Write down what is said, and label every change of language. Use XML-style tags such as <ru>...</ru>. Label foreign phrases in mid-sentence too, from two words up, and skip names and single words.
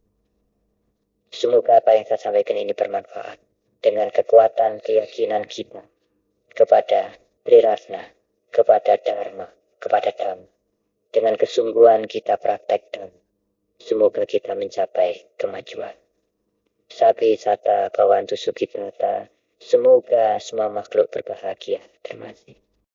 <id>Semoga apa yang saya sampaikan ini bermanfaat dengan kekuatan keyakinan kita kepada Triratna, kepada Dharma, kepada Dhamma. Dengan kesungguhan kita praktek Dhamma, semoga kita mencapai kemajuan.</id> <pi>Sabi sata bhavantu sukhitata,</pi> <id>semoga semua makhluk berbahagia. Terima kasih.</id>